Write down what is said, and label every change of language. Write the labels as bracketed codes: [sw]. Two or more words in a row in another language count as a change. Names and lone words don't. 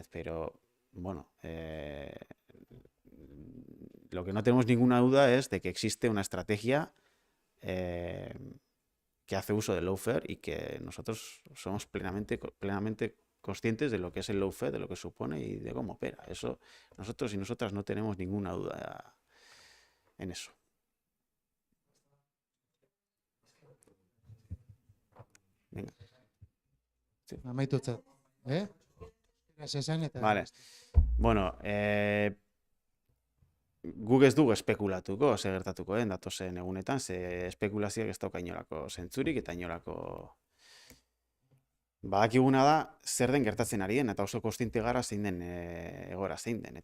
[es] Pero, bueno, lo que no tenemos ninguna duda es de que existe una estrategia que hace uso del lawfare y que nosotros somos plenamente conscientes de lo que es el lawfare, de lo que supone y de cómo opera. Eso, nosotros y nosotras no tenemos ninguna duda en eso. Venga. Sí. Vale. [eu] Bueno, guk ez dugu espekulatuko, ze gertatuko den datozen egunetan, ze espekulazioak ez dauka inolako zentzurik eta inolako Badakiguna da, zer den gertatzen ari den, eta oso kontziente gara zein den egoera zein den.